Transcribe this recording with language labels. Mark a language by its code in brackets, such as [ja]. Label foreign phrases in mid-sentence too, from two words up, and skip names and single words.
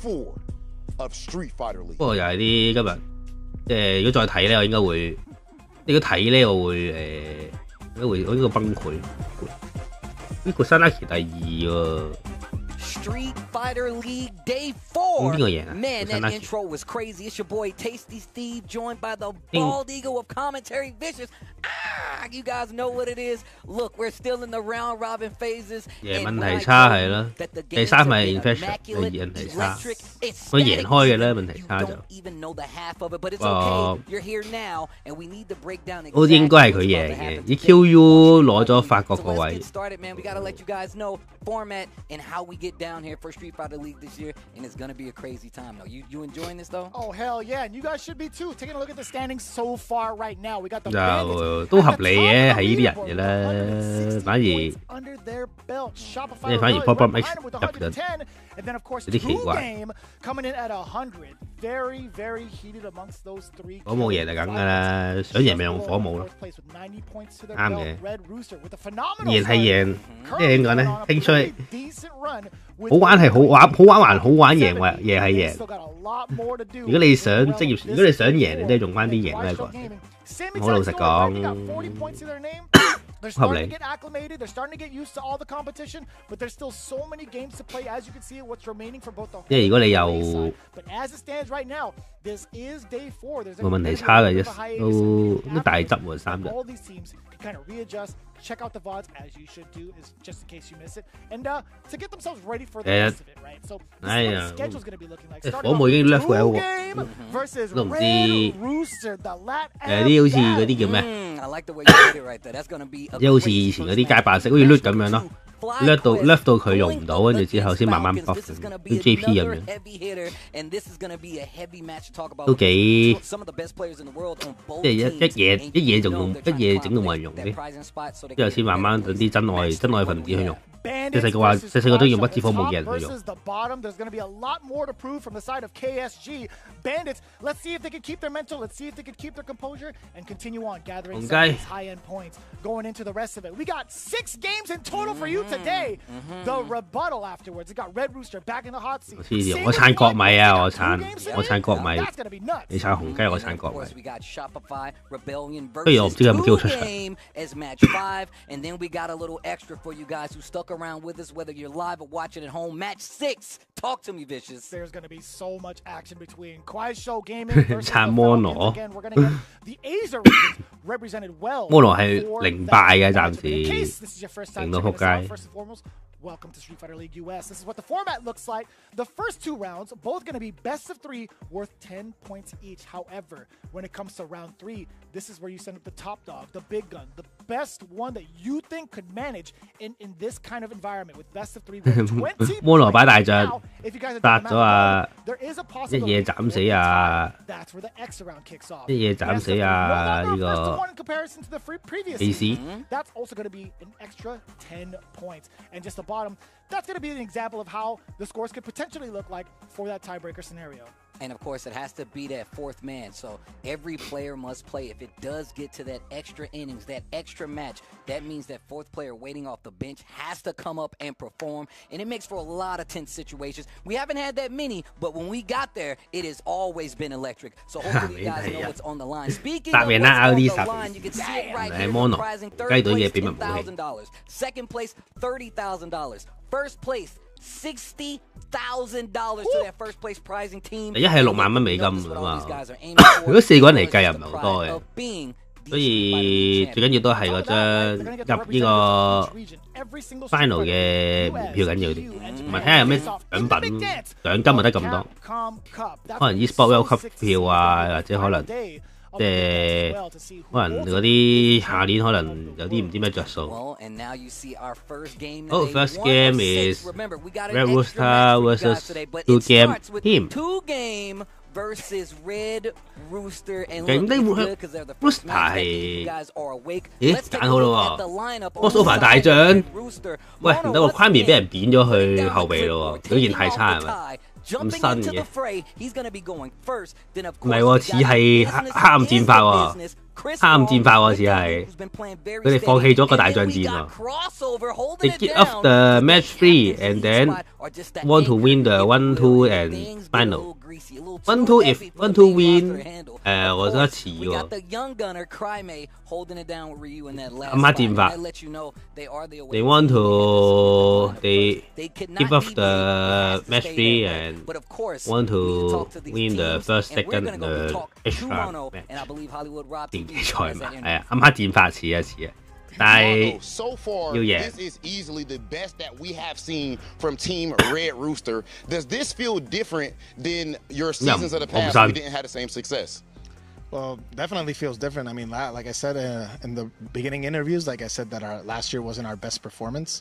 [yue] 不過又係啲今日。即係如果再睇咧，我應該會，如果睇咧，我會應該崩潰。呢個Sanaki第2 喎。Street Fighter League Day4. 邊個贏啊 [en] Man, that intro was crazy. It's your boy Tasty Steve, joined by the bald eagle of commentary vicious. You guys know what it is. Look, we're still in the round robin phases. [yue] 問題差係啦，第3係 infection， 第2問題差，佢贏開嘅咧問題差就。都應該係佢贏嘅，以 QU 攞咗法國個位。 [en] format and how we get down here for Street Fighter League this year, and it's gonna be a crazy time. Though, you enjoying this though? Oh hell yeah, and you guys should be too. Taking a look at the standings so far right now, we got the [yue] 都合理嘅，係呢啲人嘅啦，反而即係反而 Pop X 入緊，有啲奇怪。火舞贏就梗㗎啦，想贏咪用火舞咯，啱嘅。贏係贏，即係點講咧？興趣好玩係好玩，好玩還好玩，贏或贏係贏。如果你想職業，如果你想贏，你都係用翻啲贏呢個。好老實講。 [en] They're starting to get acclimated. They're starting to get used to all the competition, but there's still so many games to play. As you can see, what's remaining for both the whole side. But as it stands right now, this is day 4. There's [yue] 冇問題差嘅，都大執喎3日。 [en] All these teams can kind of readjust. Check out the VODs as you should do, is just in case you miss it, and to get themselves ready for the rest of it, right? So this is what the schedule's going to be looking like. Starting off 2 game versus Red Rooster, the Lat M. [yue] 啲好似嗰啲叫咩？ [en] I like the way you did it right there. That's going to be [yue] 即係好似以前嗰啲街霸式，好似 loot 咁樣咯。掠到佢用唔到，跟住之後先慢慢 buff， 好似 JP 咁樣，都幾即係一嘢仲用，一嘢整到冇人用嘅，之後先慢慢等啲真愛分子去用。即係細個都用不知火冇嘅人去用。紅雞。 [en] Today, the rebuttal afterwards. It got Red Rooster back in the hot seat. [yue] 我撐國米啊！我撐國米，你撐紅雞，我撐國米。不如我唔知有冇機會出場。 [en] And then we got a little extra for you guys who stuck around with us, whether you're live or watching at home. Match 6. Talk to me, Vicious. There's going to be so much action between Kwai Show Gaming versus Again, we're going to get the Asia region represented well. [yue] 摩羅係零敗嘅暫時，零到撲街。 [en] First and foremost, welcome to Street Fighter League US. This is what the format looks like. The first 2 rounds, both going to be best of 3, worth 10 points each. However, when it comes to round 3, this is where you send up the top dog, the big gun, the best one that you think could manage in this kind of environment with best of 3. [yue] 摩羅擺大將，殺咗啊！一嘢斬死啊！一嘢斬死啊！呢個 AC。 [en] That's also going to be an extra 10 points. And just the bottom, that's going to be an example of how the scores could potentially look like for that tiebreaker scenario. And of course, it has to be that 4th man. So every player must play. If it does get to that extra innings, that extra match, that means that 4th player waiting off the bench has to come up and perform. And it makes for a lot of tense situations. We haven't had that many, but when we got there, it has always been electric. So hopefully you guys know what's on the line. Speaking of what's on the line, you can see it right here. Comprising 3rd place, $10,000. 2nd place, $30,000. 1st place, $60,000 to that first place prizing team. [yue] 一係6萬蚊美金啊嘛，如果4個人嚟計又唔係好多嘅，所以最緊要都係嗰張入呢個 final 嘅門票緊要啲，同埋睇下有咩獎品，獎金咪得咁多，可能 e-sport World Cup 票啊，或者可能。即係可能嗰啲下年可能有啲唔知咩着數。 [en] 好 ，first game is Red Rooster versus 2 game team。 2 game versus Red Rooster and [yue] Rooster 係，咦揀好啦喎 ，crossover 大將，喂唔得喎，昆面俾人扁咗去後備咯喎，表現太差係咪？咁新嘅，唔係喎，似係黑暗戰法喎，黑暗戰法喎，似係佢哋放棄咗個大將戰喎。 [en] They get off the match 3 and then want to win the 1-2 and final. 1-2 if 1-2 win， [yue] 我覺得似喎。暗黑戰法 [en] ，they want to they give off the match 3 and want to win the first, second, the extra match。 [yue] 電競賽嘛，係啊，暗黑戰法似啊似啊。 [en] So far, this is easily the best that we have seen from Team Red Rooster. Does this feel different than your seasons of the past where we didn't have the same success? Well, definitely feels different. I mean, like I said in the beginning interviews, like I said that our last year wasn't our best performance.